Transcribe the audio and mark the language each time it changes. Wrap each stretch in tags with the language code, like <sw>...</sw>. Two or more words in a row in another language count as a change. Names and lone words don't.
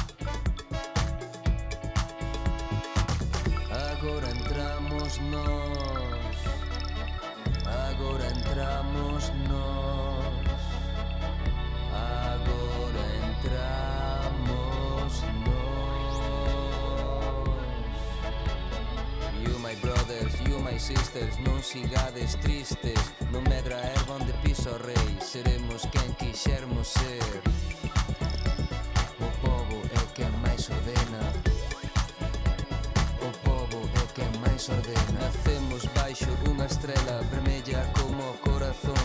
<gl>Agora entramos nós, agora entramos nós, agora entramos nós.</gl> <en>You my brothers, you my sisters,</en> <gl>non sigades tristes, non medra a erva onde pisa o rei, seremos quen quixermos ser. O pobo é quen máis ordena, ordena. Nacemos baixo unha estrela vermella como o corazón.</gl>